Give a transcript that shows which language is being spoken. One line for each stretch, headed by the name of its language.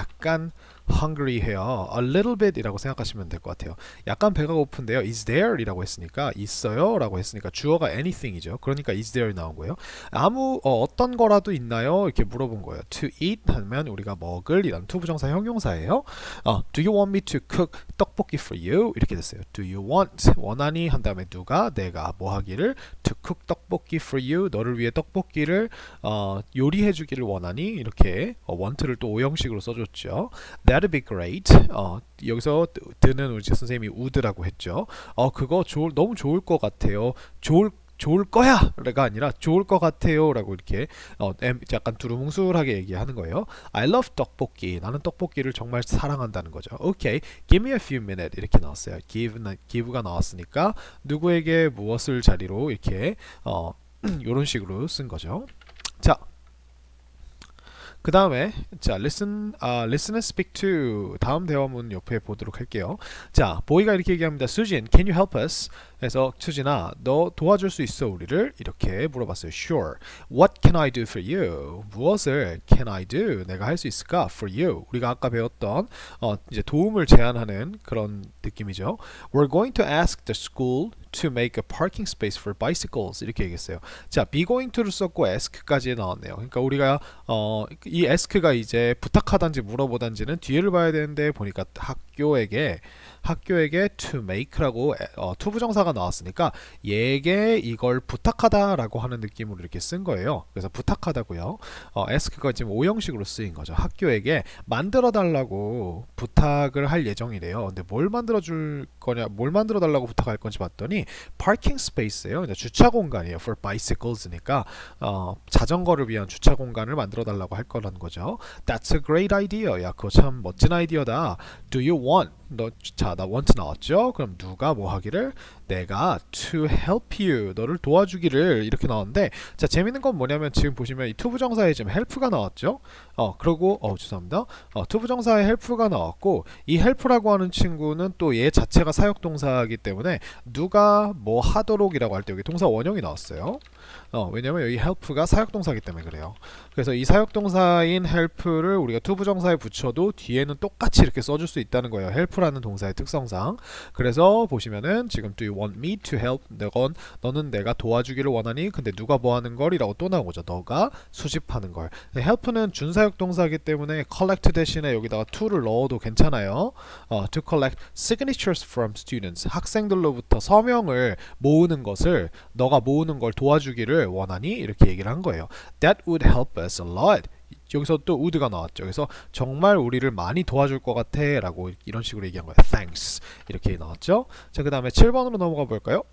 Korean: 약간 hungry 해요.
English: A little bit
Korean: 이라고 생각하시면 될 것 같아요. 약간 배가 고픈데요. Is there 이라고 했으니까 있어요 라고 했으니까 주어가 anything이죠. 그러니까 is there 나온 거예요. 어떤 거라도 있나요? 이렇게 물어본 거예요. To eat 하면 우리가 먹을 이란 투부정사 형용사예요.
English: Do you want me to cook 떡볶이 for you?
Korean: 이렇게 됐어요. Do you want 원하니 한 다음에 누가 내가 뭐 하기를
English: to cook 떡볶이 for you
Korean: 너를 위해 떡볶이를 요리해 주기를 원하니 이렇게 want를 또 오형식으로 써줬죠.
English: That'd be great.
Korean: 여기서 드는 우리 선생님이 would라고 했죠. 그거 너무 좋을 것 같아요. 좋을 거야가 아니라 좋을 것 같아요라고 이렇게 약간 두루뭉술하게 얘기하는 거예요.
English: I love 떡볶이.
Korean: 나는 떡볶이를 정말 사랑한다는 거죠.
English: Okay, give me a few minutes
Korean: 이렇게 나왔어요. give가 나왔으니까 누구에게 무엇을 자리로 이렇게 이런 식으로 쓴 거죠. 자. 그 다음에 listen and speak to 다음 대화문 옆에 보도록 할게요. 자, 보이가 이렇게 얘기합니다.
English: Sujin, can you help us?
Korean: 그래서 수진아, 너 도와줄 수 있어 우리를? 이렇게 물어봤어요.
English: Sure. What can I do for you?
Korean: 무엇을
English: can I do?
Korean: 내가 할 수 있을까?
English: For you.
Korean: 우리가 아까 배웠던 이제 도움을 제안하는 그런 느낌이죠.
English: We're going to ask the school to make a parking space for bicycles
Korean: 이렇게 얘기했어요. 자, be going to를 썼고 ask까지 나왔네요. 그러니까 우리가 이 ask가 이제 부탁하단지 물어보단지는 뒤를 봐야 되는데 보니까 학교에게 to make라고 투부정사가 나왔으니까 얘에게 이걸 부탁하다라고 하는 느낌으로 이렇게 쓴 거예요. 그래서 부탁하다고요. ask가 지금 오형식으로 쓰인 거죠. 학교에게 만들어 달라고 부탁을 할 예정이래요. 근데 뭘 만들어 달라고 부탁할 건지 봤더니 parking space예요. 주차 공간이에요. For bicycles니까 자전거를 위한 주차 공간을 만들어 달라고 할 거라는 거죠.
English: That's a great idea.
Korean: 야, 그거 참 멋진 아이디어다. Do you want? 나 want 나왔죠? 그럼 누가 뭐 하기를? 내가
English: to help you.
Korean: 너를 도와주기를 이렇게 나왔는데 자, 재밌는 건 뭐냐면 지금 보시면 이 to 부정사에 지금 help가 나왔죠? 그리고 죄송합니다. to 부정사에 help가 나왔고 이 help라고 하는 친구는 또 얘 자체가 사역동사이기 때문에 누가 뭐 하도록이라고 할 때 여기 동사 원형이 나왔어요. 왜냐면 여기 help가 사역동사이기 때문에 그래요. 그래서 이 사역동사인 help를 우리가 to 부정사에 붙여도 뒤에는 똑같이 이렇게 써줄 수 있다는 거예요. help라는 동사의 특성상. 그래서 보시면은 지금
English: do you want me to help?
Korean: 너는 내가 도와주기를 원하니? 근데 누가 뭐 하는 걸? 이라고 또 나오죠. 너가 수집하는 걸. help는 준사역동사이기 때문에 collect 대신에 여기다가 to를 넣어도 괜찮아요.
English: to collect signatures from students.
Korean: 학생들로부터 서명을 모으는 것을 너가 모으는 걸 도와주기를 원하니? 이렇게 얘기를 한 거예요.
English: That would help us a lot.
Korean: 여기서 또 would가 나왔죠. 그래서 정말 우리를 많이 도와줄 것 같아 라고 이런 식으로 얘기한 거예요.
English: Thanks
Korean: 이렇게 나왔죠. 자, 그 다음에 7번으로 넘어가 볼까요?